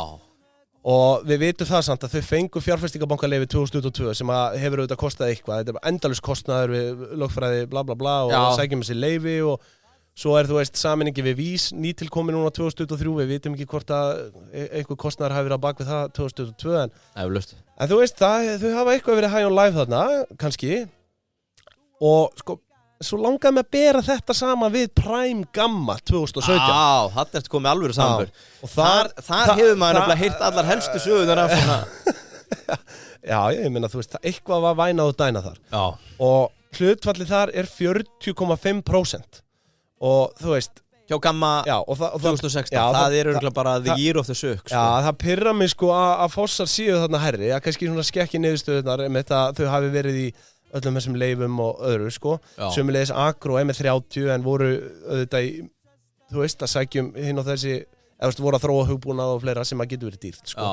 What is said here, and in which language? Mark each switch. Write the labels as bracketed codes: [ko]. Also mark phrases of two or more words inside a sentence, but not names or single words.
[is] Og við vitum það samt að þau fengu fjárfestingabankaleyfi 2022 sem að hefur auðvitað kostað eitthvað. Þetta er endalaus kostnaður við lögfræði bla bla bla og sækjum þessi leyfi og svo er þú veist sameiningi við Vís nýtilkomin núna 2023. Við vitum ekki hvort að eitthvað kostnaður hafi verið á bak við það 2022 en þú veist það, þau hafa eitthvað verið [en] high on life [is] þarna kannski og sko svo langaði mig að bera þetta saman við Prime Gamma 2017. Já, þetta er komið alvöru samanburð. Og þar hefur maður nefnilega heyrt allar helstu sögunar af svona. Já, ég meina, þú veist, eitthvað var vænað og dænað þar. Já. Og hlutfallið þar 40,5%. Og þú veist, hjá Gamma 2016, það örugglega bara [en] the year of the suck, [is] sko. Já, það pirrar mig sko að Fossar séu þarna hærri, að kannski svona skekki niðurstöðunar með þetta, þau hafi verið í öllum þessum leifum og öðru, sko. Sömuleiðis Agro með 30 en voru auðvitað í, þú veist, að sækjum hinn og þessi, eða veist, voru að þróa hugbúnað og fleira sem að getur verið dýrt, sko.